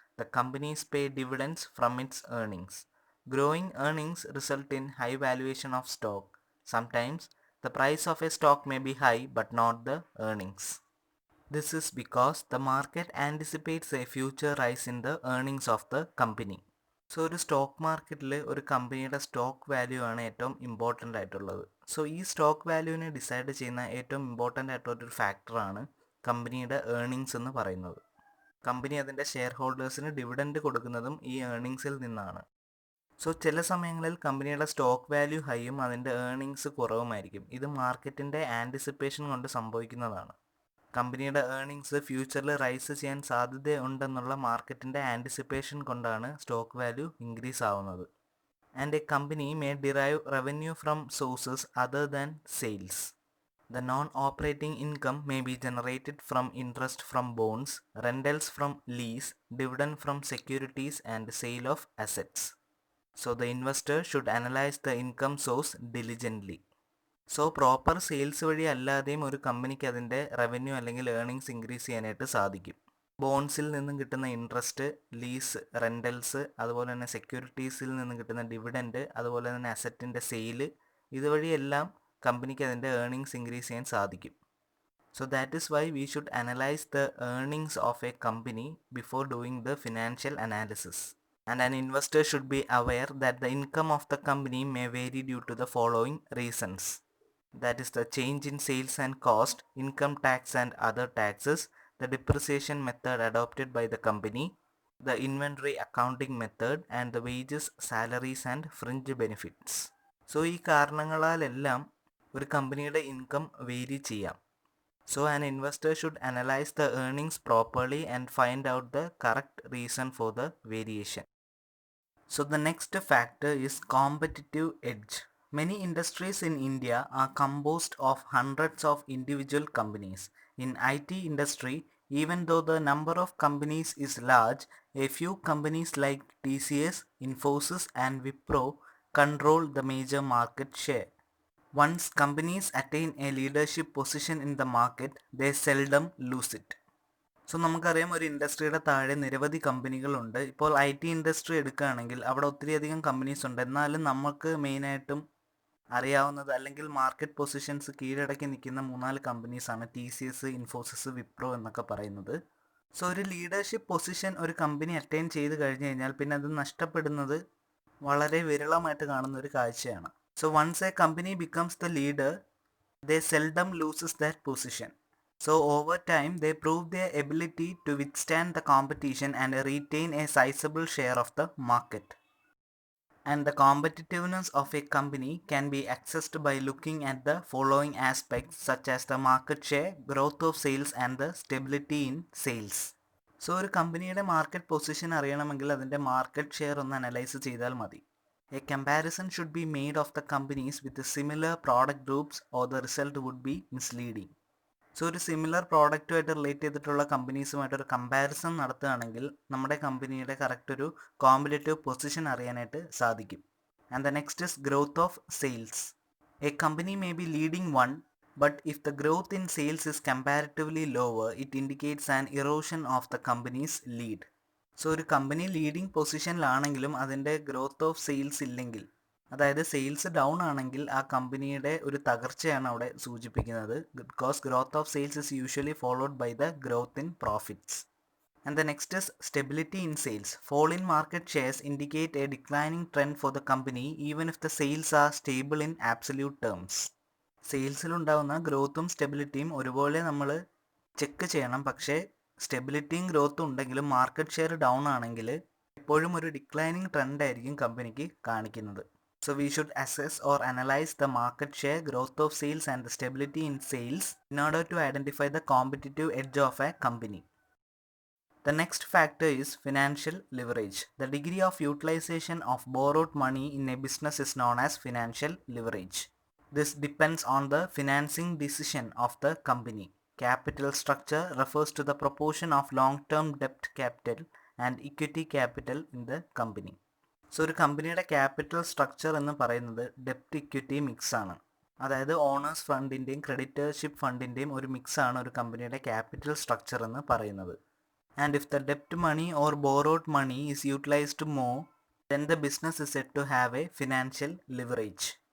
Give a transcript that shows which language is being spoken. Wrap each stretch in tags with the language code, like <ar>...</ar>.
<en>The companies pay dividends from its earnings. Growing earnings result in high valuation of stock. Sometimes the price of a stock may be high but not the earnings. This is because the market anticipates a future rise in the earnings of the company.</en> <ml>So ഒരു stock മാർക്കറ്റിൽ ഒരു കമ്പനിയുടെ stock value ആണ് ഏറ്റവും important ആയിട്ടുള്ളത്. So ഈ stock വാല്യൂവിനെ decide ചെയ്യുന്ന ഏറ്റവും ഇമ്പോർട്ടൻ്റ് ആയിട്ടുള്ളൊരു ഫാക്ടറാണ് കമ്പനിയുടെ ഏർണിങ്സ് എന്ന് പറയുന്നത്. കമ്പനി അതിൻ്റെ ഷെയർ ഹോൾഡേഴ്സിന് ഡിവിഡൻഡ് കൊടുക്കുന്നതും ഈ ഏർണിങ്സിൽ നിന്നാണ്. സോ ചില സമയങ്ങളിൽ കമ്പനിയുടെ സ്റ്റോക്ക് വാല്യൂ ഹൈയും അതിൻ്റെ ഏർണിങ്സ് കുറവുമായിരിക്കും. ഇത് മാർക്കറ്റിൻ്റെ ആൻറ്റിസിപ്പേഷൻ കൊണ്ട് സംഭവിക്കുന്നതാണ്. കമ്പനിയുടെ ഏർണിങ്സ് ഫ്യൂച്ചറിൽ റൈസ് ചെയ്യാൻ സാധ്യതയുണ്ടെന്നുള്ള മാർക്കറ്റിൻ്റെ ആൻറ്റിസിപ്പേഷൻ കൊണ്ടാണ് സ്റ്റോക്ക് വാല്യൂ ഇൻക്രീസ് ആവുന്നത്.</ml> <en>And a company may derive revenue from sources other than sales. The non-operating income may be generated from interest from bonds, rentals from lease, dividend from securities, and sale of assets. So the investor should analyze the income source diligently.</en> <ml>So proper sales വഴി അല്ലാതെയും ഒരു കമ്പനിക്ക് അതിൻ്റെ revenue അല്ലെങ്കിൽ earnings increase ചെയ്യാനായിട്ട് സാധിക്കും. ബോൺസിൽ നിന്നും കിട്ടുന്ന ഇൻട്രസ്റ്റ്, ലീസ്, റെൻ്റൽസ്, അതുപോലെ തന്നെ സെക്യൂരിറ്റീസിൽ നിന്നും കിട്ടുന്ന ഡിവിഡൻഡ്, അതുപോലെ തന്നെ അസറ്റിൻ്റെ സെയില്, ഇതുവഴിയെല്ലാം കമ്പനിക്ക് അതിൻ്റെ ഏർണിങ്സ് ഇൻക്രീസ് ചെയ്യാൻ സാധിക്കും.</ml> <en>So that is why we should analyse the earnings of a company before doing the financial analysis. And an investor should be aware that the income of the company may vary due to the following reasons. That is the change in sales and cost, income tax and other taxes, the depreciation method adopted by the company, the inventory accounting method, and the wages, salaries and fringe benefits.</en> <ml>So ഈ കാരണങ്ങളാലെല്ലാം ഒരു കമ്പനിയുടെ income vary ചെയ്യാം.</ml> <en>So an investor should analyze the earnings properly and find out the correct reason for the variation. So the next factor is competitive edge. Many industries in India are composed of hundreds of individual companies. In IT industry, even though the number of companies is large, a few companies like TCS, Infosys and Wipro control the major market share. Once companies attain a leadership position in the market, they seldom lose it.</en> <ml>So നമുക്കറിയാം ഒരു ഇൻഡസ്ട്രിയുടെ താഴെ നിരവധി കമ്പനികളുണ്ട്. ഇപ്പോൾ IT industry എടുക്കുകയാണെങ്കിൽ അവിടെ ഒത്തിരിയധികം companies ഉണ്ട്. എന്നാലും നമുക്ക് മെയിനായിട്ടും അറിയാവുന്നത് അല്ലെങ്കിൽ മാർക്കറ്റ് പൊസിഷൻസ് കീഴടക്കി നിൽക്കുന്ന 3-4 കമ്പനീസാണ് TCS, ഇൻഫോസിസ്, വിപ്രോ എന്നൊക്കെ പറയുന്നത്. സോ ഒരു ലീഡർഷിപ്പ് പൊസിഷൻ ഒരു കമ്പനി അറ്റൈൻ ചെയ്ത് കഴിഞ്ഞ് കഴിഞ്ഞാൽ പിന്നെ അത് നഷ്ടപ്പെടുന്നത് വളരെ വിരളമായിട്ട് കാണുന്ന ഒരു കാഴ്ചയാണ്.</ml> <en>So once a company becomes the leader, they seldom loses that position. So over time they prove their ability to withstand the competition and retain a sizable share of the market. And the competitiveness of a company can be assessed by looking at the following aspects such as the market share, growth of sales and the stability in sales.</en> <ml>So ഒരു കമ്പനിയുടെ market position അറിയണമെങ്കിൽ അതിൻ്റെ market share ഒന്ന് analyse ചെയ്താൽ മതി.</ml> <en>A comparison should be made of the companies with similar product groups or the result would be misleading.</en> <ml>So ഒരു similar പ്രോഡക്റ്റുമായിട്ട് relate ചെയ്തിട്ടുള്ള കമ്പനീസുമായിട്ടൊരു comparison നടത്തുകയാണെങ്കിൽ നമ്മുടെ കമ്പനിയുടെ കറക്റ്റ് ഒരു കോമ്പറ്റേറ്റീവ് പൊസിഷൻ അറിയാനായിട്ട് സാധിക്കും.</ml> <en>And the next is growth of sales. A company may be leading one, but if the growth in sales is comparatively lower, it indicates an erosion of the company's lead.</en> <ml>So ഒരു company leading പൊസിഷനിലാണെങ്കിലും അതിൻ്റെ growth of sales ഇല്ലെങ്കിൽ, അതായത് sales down ആണെങ്കിൽ ആ കമ്പനിയുടെ ഒരു തകർച്ചയാണ് അവിടെ സൂചിപ്പിക്കുന്നത്.</ml> <en>Because growth of sales is usually followed by the growth in profits. And the next is stability in sales. Fall in market shares indicate a declining trend for the company even if the sales are stable in absolute terms.</en> <ml>സെയിൽസിലുണ്ടാകുന്ന ഗ്രോത്തും സ്റ്റെബിലിറ്റിയും ഒരുപോലെ നമ്മൾ check ചെയ്യണം. പക്ഷേ സ്റ്റെബിലിറ്റിയും ഗ്രോത്തും ഉണ്ടെങ്കിലും market share down ആണെങ്കിൽ എപ്പോഴും ഒരു declining trend ആയിരിക്കും കമ്പനിക്ക് കാണിക്കുന്നത്.</ml> <en>So we should assess or analyze the market share, growth of sales and the stability in sales in order to identify the competitive edge of a company. The next factor is financial leverage. The degree of utilization of borrowed money in a business is known as financial leverage. This depends on the financing decision of the company. Capital structure refers to the proportion of long-term debt capital and equity capital in the company.</en> <ml>So ഒരു കമ്പനിയുടെ capital structure എന്ന് പറയുന്നത് ഡെപ്റ്റ് equity mix ആണ്. അതായത് owners ഫണ്ടിൻ്റെയും ക്രെഡിറ്റേഴ്ഷിപ്പ് ഫണ്ടിൻ്റെയും ഒരു mix ആണ് ഒരു കമ്പനിയുടെ ക്യാപിറ്റൽ സ്ട്രക്ചർ എന്ന് പറയുന്നത്.</ml> <en>And if the ഡെപ്റ്റ് money or borrowed money is utilised more, then the business is said to have a financial leverage.</en>